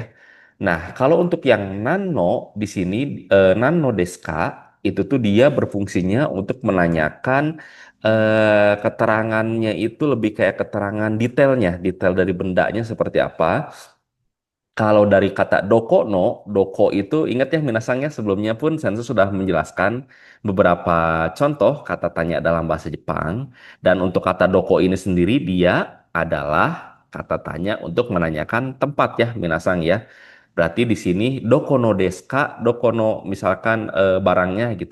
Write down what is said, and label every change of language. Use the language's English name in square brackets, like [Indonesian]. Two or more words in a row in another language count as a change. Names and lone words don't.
[Indonesian] Nah, kalau untuk yang nano di sini [Japanese] なんのですか [Indonesian] itu tuh dia berfungsinya untuk menanyakan keterangannya itu lebih kayak keterangan detailnya, detail dari bendanya seperti apa. Kalau dari kata [Japanese] どこの, [Indonesian] doko itu ingat ya minasangnya sebelumnya pun Sensu sudah menjelaskan beberapa contoh kata tanya dalam bahasa Jepang. Dan untuk kata doko ini sendiri dia adalah kata tanya untuk menanyakan tempat ya minasang ya. Berarti di sini [Japanese] どこのですか, [Indonesian] dokono misalkan barangnya gitu.